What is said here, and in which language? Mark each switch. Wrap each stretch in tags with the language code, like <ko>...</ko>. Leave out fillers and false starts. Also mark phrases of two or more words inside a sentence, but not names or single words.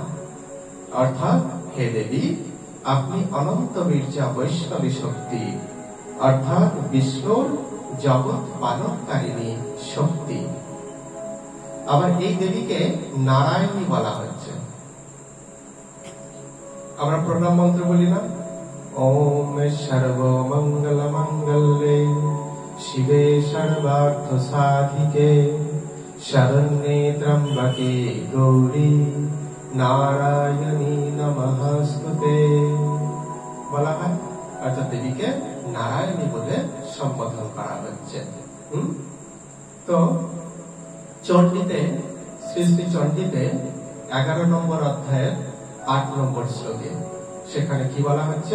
<bn>অর্থাৎ হে দেবী, আপনি অনন্ত বীর্যা বৈষ্ণবী শক্তি অর্থাৎ বিষ্ণুর জগৎ পালনকারিণী শক্তি। আবার এই দেবীকে নারায়ণী বলা হচ্ছে। আমরা প্রণাম মন্ত্র বলি না,</bn> <sa>ওম সর্বমঙ্গল মঙ্গলে শিবে সর্বার্থ সাধিকে শরণ্যে ত্র্যম্বকে গৌরী নারায়ণী নমস্তুতে</sa> <bn>বলা হয়। অর্থাৎ দেবীকে নারায়ণী বলে সম্বোধন করা হচ্ছে। তো চণ্ডীতে, শ্রী শ্রী চণ্ডীতে 11 নম্বর অধ্যায়ের 8 নম্বর শ্লোকে সেখানে কি বলা হচ্ছে?</bn>